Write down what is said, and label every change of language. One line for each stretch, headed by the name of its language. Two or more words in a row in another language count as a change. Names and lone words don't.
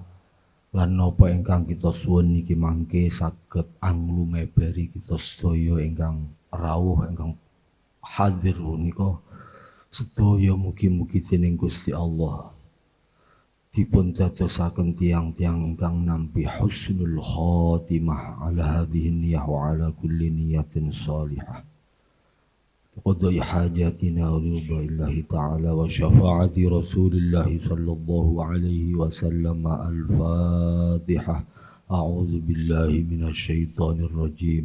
Javanese: Lan napa ingkang kita suwun niki mangke saged anglumeberi kita sedaya ingkang rawuh ingkang hadir punika sedaya mugi-mugi dening Gusti Allah dipun dadosaken tiang-tiang ingkang nampi
Arabic: husnul khatimah ala hadhihi niyyah wa ala kulli niyatin shalihah. قضي حاجاتنا ورضا الله تعالى وشفاعة رسول الله صلى الله عليه وسلم. الفاتحة. أعوذ بالله من الشيطان الرجيم.